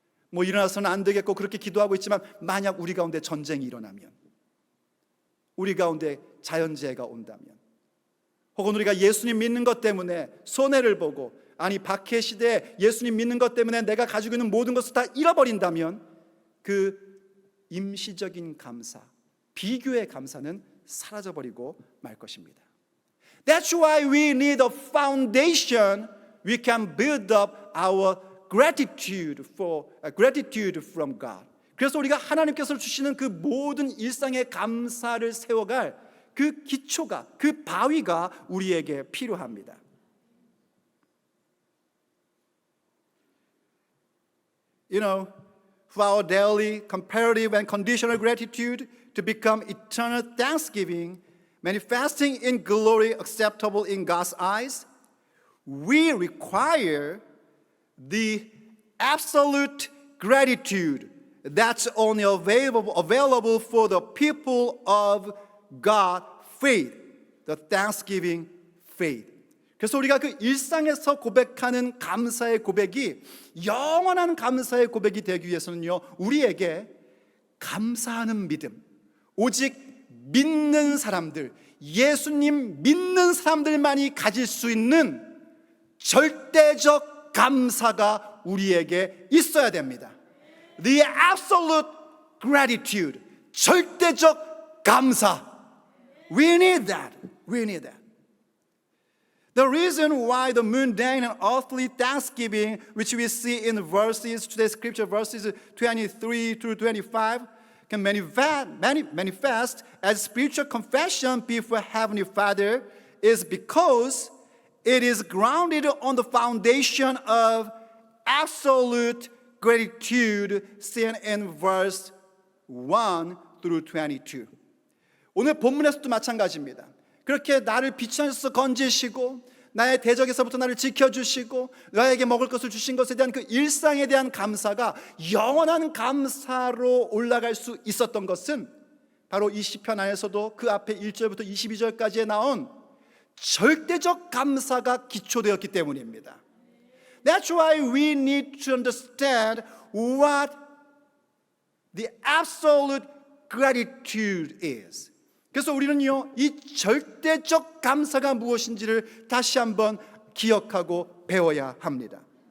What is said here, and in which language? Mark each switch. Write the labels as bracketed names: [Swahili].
[Korean] 뭐 일어나서는 안 되겠고 그렇게 기도하고 있지만 만약 우리 가운데 전쟁이 일어나면, 우리 가운데 자연재해가 온다면, 혹은 우리가 예수님 믿는 것 때문에 손해를 보고, 아니 박해 시대에 예수님 믿는 것 때문에 내가 가지고 있는 모든 것을 다 잃어버린다면 그 임시적인 감사, 비교의 감사는 사라져버리고 말 것입니다. [English] That's why we need a foundation we can build up our gratitude from God. [Korean] 그래서 우리가 하나님께서 주시는 그 모든 일상의 감사를 세워갈 그 기초가, 그 바위가 우리에게 필요합니다. [English] For our daily comparative and conditional gratitude to become eternal thanksgiving, manifesting in glory acceptable in God's eyes, we require the absolute gratitude that's only available for the people of God faith, the thanksgiving faith. [Korean] 그래서 우리가 그 일상에서 고백하는 감사의 고백이 영원한 감사의 고백이 되기 위해서는요, 우리에게 감사하는 믿음, 오직 믿는 사람들, 예수님 믿는 사람들만이 가질 수 있는 절대적 감사가 우리에게 있어야 됩니다. [English] The absolute gratitude, [Korean] 절대적 감사. [English] We need that. We need that. The reason why the mundane and earthly thanksgiving, which we see in today's scripture verses 23 through 25, can manifest as spiritual confession before Heavenly Father is because it is grounded on the foundation of absolute gratitude seen in verse 1 through 22. [Korean] 오늘 본문에서도 마찬가지입니다. 그렇게 나를 비천에서 건지시고 나의 대적에서부터 나를 지켜주시고 나에게 먹을 것을 주신 것에 대한 그 일상에 대한 감사가 영원한 감사로 올라갈 수 있었던 것은 바로 이 시편 안에서도 그 앞에 1절부터 22절까지에 나온 절대적 감사가 기초되었기 때문입니다. [English] That's why we need to understand what the absolute gratitude is. [Korean] 그래서 우리는요, 이 절대적 감사가 무엇인지를 다시 한번 기억하고 배워야 합니다.